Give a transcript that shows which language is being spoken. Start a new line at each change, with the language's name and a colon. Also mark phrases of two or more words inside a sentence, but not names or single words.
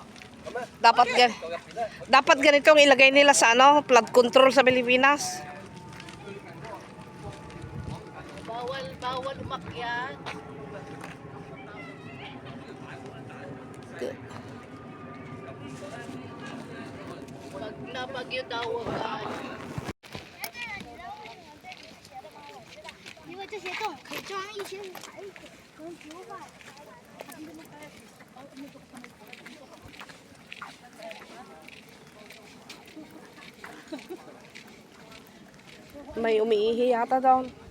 Filipino: Dapat ganitong ilagay nila sa ano,
English: flood control
Filipino: sa Pilipinas. Bawal umakyat. Pag nabagyo daw agad.
Chinese: 因为这些洞可以装一些海水跟浮法。
Filipino: May umiihi yata doon.